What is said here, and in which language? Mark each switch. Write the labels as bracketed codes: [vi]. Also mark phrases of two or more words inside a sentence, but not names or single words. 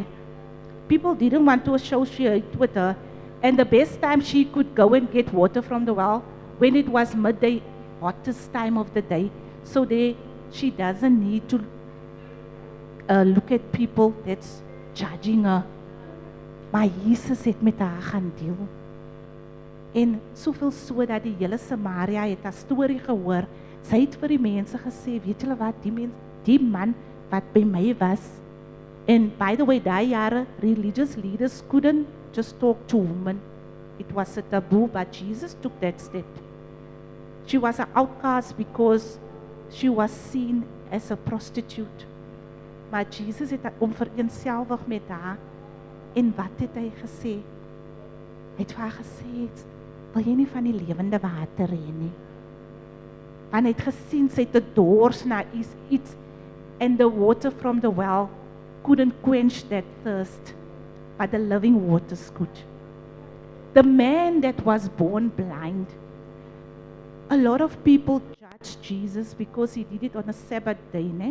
[en] People didn't want to associate with her, and the best time she could go and get water from the well, when it was midday, hottest time of the day, so she doesn't need to look at people that's judging her. [af] Maar Jesus het met haar gaan deel. En soveel so dat die hele Samaria het haar storie gehoor. Sy het vir die mense gesê, weet julle wat, die man wat by my was. [en] And by the way, [af] daai jare, [en] religious leaders couldn't just talk to women. It was a taboo, but Jesus took that step. She was an outcast because she was seen as a prostitute. [af] Maar Jesus het hom vereenselwig met haar. En wat het hy gesê? Hy het vir haar gesê, wil jy nie van die lewende water hê nie? Want hy het gesien, sy het 'n dors na iets, [en] and the water from the well couldn't quench that thirst, but the living waters could. The man that was born blind, a lot of people judge Jesus because he did it on a Sabbath day, ne?